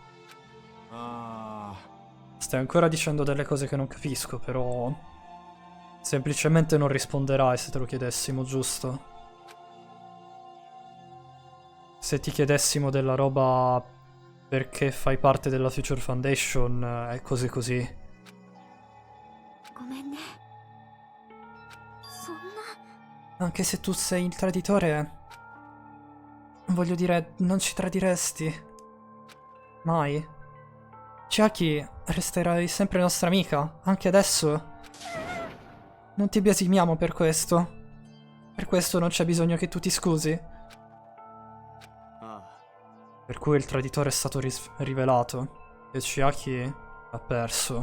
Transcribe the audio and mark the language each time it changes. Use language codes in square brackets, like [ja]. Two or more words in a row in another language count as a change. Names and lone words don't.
[it] Stai ancora dicendo delle cose che non capisco, però... Semplicemente non risponderai se te lo chiedessimo, giusto? Se ti chiedessimo della roba perché fai parte della [en] Future Foundation, [it] è così così. [ja] ごめんね。そんな。 [it] Anche se tu sei il traditore... Voglio dire, non ci tradiresti. Mai. Chiaki, resterai sempre nostra amica, anche adesso. Non ti biasimiamo per questo. Per questo non c'è bisogno che tu ti scusi. Per cui il traditore è stato rivelato e Chiaki ha perso.